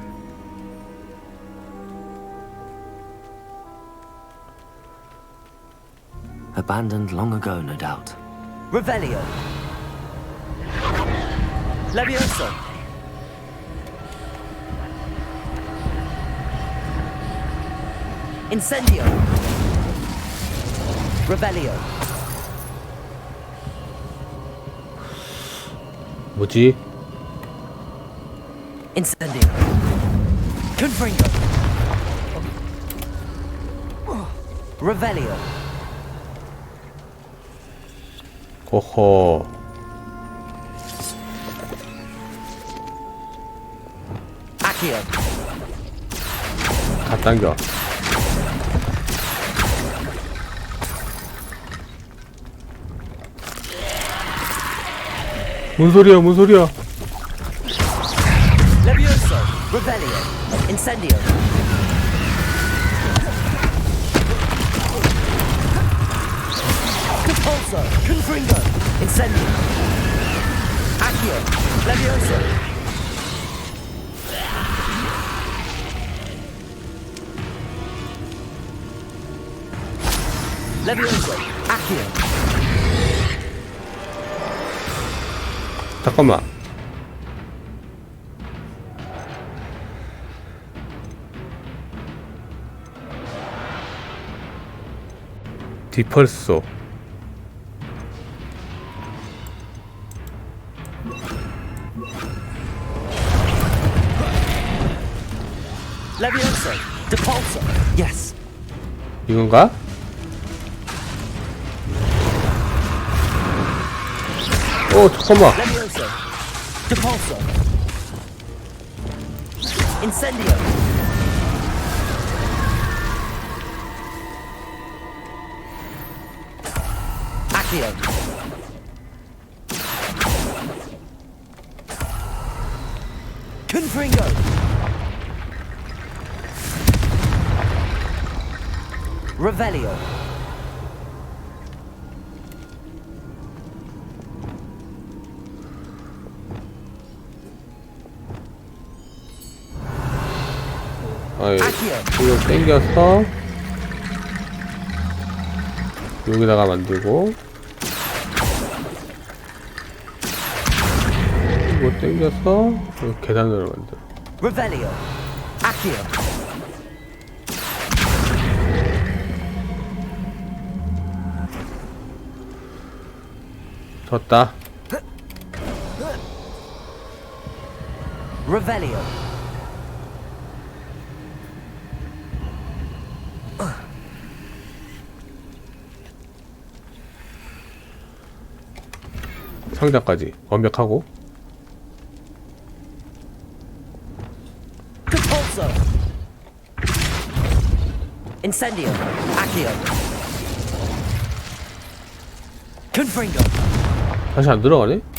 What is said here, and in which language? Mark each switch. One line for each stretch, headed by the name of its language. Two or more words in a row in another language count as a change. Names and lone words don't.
English: Abandoned long ago, no doubt. Revelio. Levioso. Incendio. Revelio.
Korean: 뭐지?
English: Incendio. Confringo. Revelio.
Korean: 호호.
English: Accio.
Korean: 다 당겨. 뭔 소리야?
English: Levioso. Revelio. Incendio. Compulso. Confringo. Incendio. Accio. Levioso. Levioso. Accio.
Korean: 잠깐만. 디펄소.
English: Levioso. Depulso. Yes.
Korean: 이건가? 잠깐만.
English: Levioso. Depulso. Incendio. Accio. Confringo. Revelio.
Korean: 이거 당겨서 여기다가 만들고, 이거 당겨서 여기 계단으로 만들어.
English: Revelio. Accio.
Korean: 졌다.
English: Revelio.
Korean: 상자까지 완벽하고.
English: Compulso. Incendio. Accio. Confringo.
Korean: 다시 안 들어가네?